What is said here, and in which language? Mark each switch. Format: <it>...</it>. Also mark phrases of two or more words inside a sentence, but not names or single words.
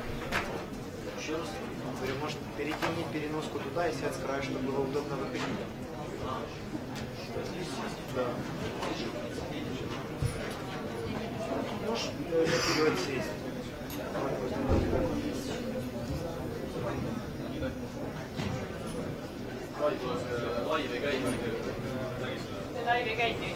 <ru>Еще раз говорю, может, перекинь переноску туда и сядь с краю, чтобы было удобно выходить. Да. Можешь вперед сесть.</ru> <et>Live ei käi nüüd. Live ei käi nüüd.</et>